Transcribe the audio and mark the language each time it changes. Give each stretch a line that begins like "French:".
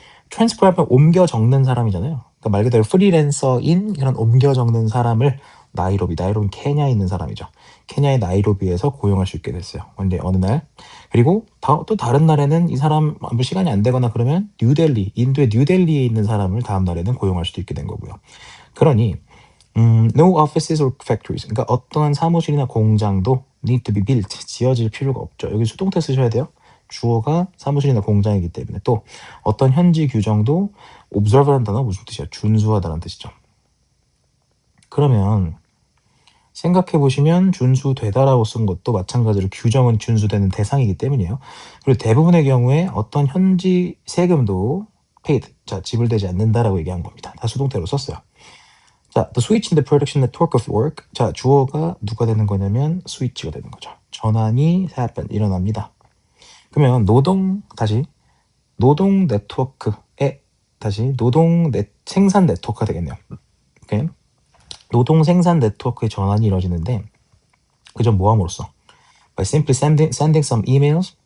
Korean: transcriber 옮겨 적는 사람이잖아요. 그러니까 말 그대로 프리랜서인 그런 옮겨 적는 사람을 나이로비는 케냐에 있는 사람이죠. 케냐의 나이로비에서 고용할 수 있게 됐어요. 근데 어느 날 그리고 또 다른 날에는 이 사람 아무 시간이 안 되거나 그러면 뉴델리, 인도의 뉴델리에 있는 사람을 다음 날에는 고용할 수도 있게 된 거고요. 그러니
English: No offices or factories.
Korean: 그러니까 어떠한 사무실이나 공장도
English: need to be built.
Korean: 지어질 필요가 없죠. 여기 수동태 쓰셔야 돼요. 주어가 사무실이나 공장이기 때문에. 또 어떤 현지 규정도 observe라는 단어가 무슨 뜻이야? 준수하다는 뜻이죠. 그러면 생각해 보시면 준수되다라고 쓴 것도 마찬가지로 규정은 준수되는 대상이기 때문이에요. 그리고 대부분의 경우에 어떤 현지 세금도 paid, 자 지불되지 않는다라고 얘기한 겁니다. 다 수동태로 썼어요. 자,
English: the switch in the production network of work.
Korean: 자, 주어가 누가 되는 거냐면 switch가 되는 거죠. 전환이 happen, 일어납니다. 그러면 다시 노동 네트워크에 노동 생산 네트워크가 되겠네요. 오케이? 노동 생산 네트워크의 전환이 이루어지는데 그저 뭐함으로써
English: by simply sending some emails.